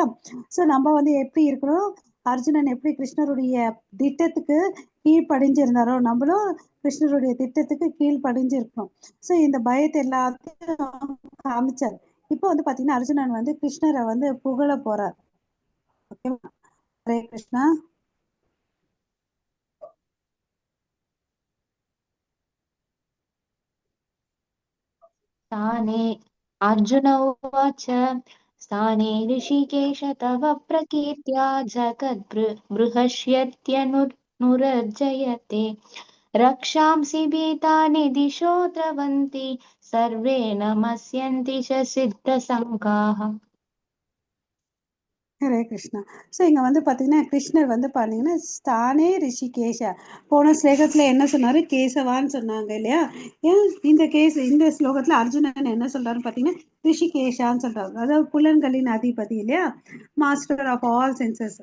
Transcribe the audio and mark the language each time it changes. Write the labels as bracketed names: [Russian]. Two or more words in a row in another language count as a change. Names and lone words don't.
[Tamil] ஸோ நம்ம வந்து எப்படி இருக்கணும், அர்ஜுனன் எப்படி கிருஷ்ணருடைய திட்டத்துக்கு கீழ்ப்படிஞ்சிருந்தாரோ நம்மளும் கிருஷ்ணருடைய திட்டத்துக்கு கீழ்ப்படிஞ்சிருக்கணும். ஸோ இந்த பயத்தை எல்லாத்தையும் காமிச்சார். இப்போ வந்து பாத்தீங்கன்னா அர்ஜுனன் வந்து கிருஷ்ணரை வந்து புகழ போறார். ஓகேவா? ஹரே கிருஷ்ணா. [Sanskrit] स्थाने अर्जुन उवाच स्थाने ऋषिकेश तव प्रकीर्त्या जगद्बृहष्यत्यनुरज्जयते रक्षांसि भीतानि दिशो द्रवन्ति सर्वे नमस्यन्ति च सिद्धसङ्घाः. [Tamil] ஹரே கிருஷ்ணா. ஸோ இங்கே வந்து பார்த்தீங்கன்னா கிருஷ்ணர் வந்து பார்த்தீங்கன்னா [Sanskrit] स्थाने हृषीकेश, [Tamil] போன ஸ்லோகத்தில் என்ன சொன்னார், கேசவான்னு சொன்னாங்க இல்லையா? ஏன் இந்த ஸ்லோகத்தில் அர்ஜுனன் என்ன சொல்கிறாருன்னு பார்த்தீங்கன்னா ரிஷிகேஷான்னு சொல்கிறாரு. அதாவது புலன்களின் அதிபதி இல்லையா, [English] master of all senses.